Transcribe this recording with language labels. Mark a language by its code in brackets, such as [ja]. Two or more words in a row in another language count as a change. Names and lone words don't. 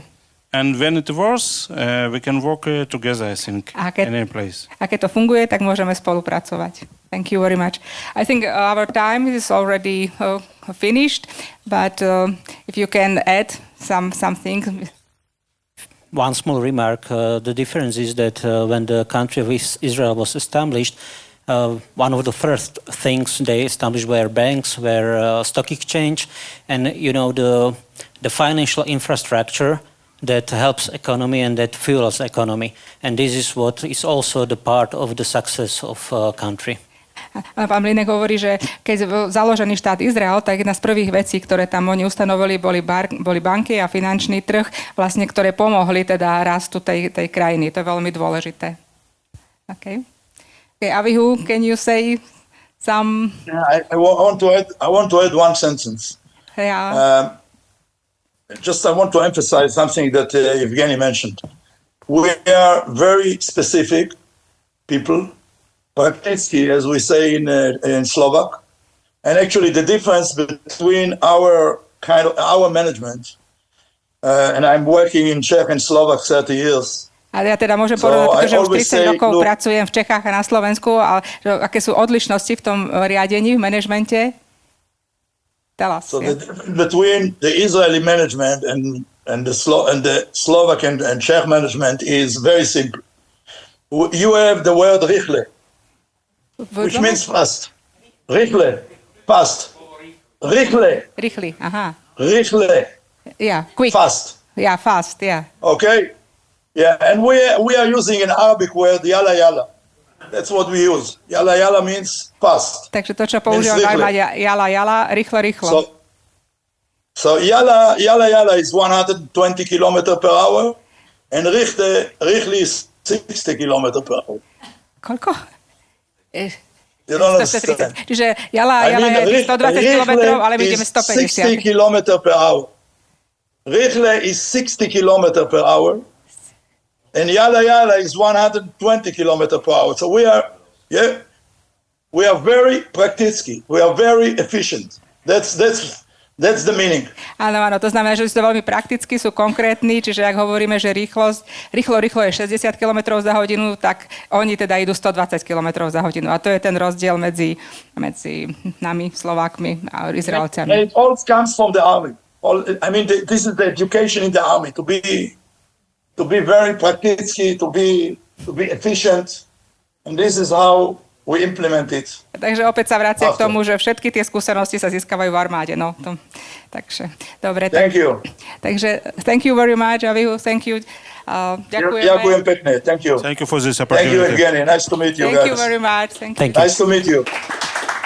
[en] And when it works, we can work together, I think, in any place. [sk] A keď to funguje, tak môžeme spolupracovať. [en] Thank you very much. I think our time is already finished, but if you can add something. One small remark. The difference is that when the country of Israel was established, one of the first things they established were banks, were stock exchange, and the financial infrastructure that helps economy and that fuels economy. And this is what is also the part of the success of country. [sk] Pán Mlynek hovorí, že keď bol založený štát Izrael, tak jedna z prvých vecí, ktoré tam oni ustanovili, boli banky a finančný trh, vlastne, ktoré pomohli teda rastu tej krajiny. To je veľmi dôležité. Okay, Avihou, [en] can you say some... I want to add one sentence. Yeah. I want to emphasize something that Evgeny mentioned. We are very specific people, prakticky, as we say in Slovak, and actually the difference between our management, and I'm working in Czech and Slovak 30 years. [sk] Ale ja teda môžem povedať, pretože už 30 rokov pracujem v Čechách a na Slovensku, a aké sú odlišnosti v tom riadení, v manažmente? [en] Tell us. So the difference between the Israeli management and the Slovak and Czech management is very simple. You have the word richle, which means fast. Richle, fast. Richle. [sk] Rýchly, aha. [en] Richle. Yeah, quick. Fast. Yeah, fast, yeah. Okay. Yeah, and we are using an Arabic word, [ar] yalla yalla. [en] That's what we use. [ar] Yalla yalla [en] means fast. [sk] Takže to, čo používam najmä [ar] jala jala, [sk] rýchlo. [en] So yalla is 120 km per hour, and richle is 60 km per hour. [sk] Koľko? [en] You don't understand. [sk] Čiže jala je 120 km, ale my ideme 150. [en] 60 km per hour. Richle is 60 km per hour. And yalla is 120 km per hour. So we are very practicky. We are very efficient. That's the meaning. [sk] Áno, to znamená, že sú veľmi prakticky, sú konkrétni, čiže ak hovoríme, že rýchlo je 60 km za hodinu, tak oni teda idú 120 km za hodinu. A to je ten rozdiel medzi nami, Slovákmi a Izraelcami. [en] And it all comes from the army. This is the education in the army, to be very practicky, to be efficient, and this is how we implement it. [sk] Takže opäť sa vracia k tomu, že všetky tie skúsenosti sa získavajú v armáde. Takže, dobre. [en] Thank you. Takže, thank you very much, Avihou, thank you. [sk] Ďakujeme. Ďakujem pekne, [en] thank you. Thank you for this opportunity. Thank you, Evgeny. Nice to meet you guys. Thank you very much. Thank you. Nice to meet you.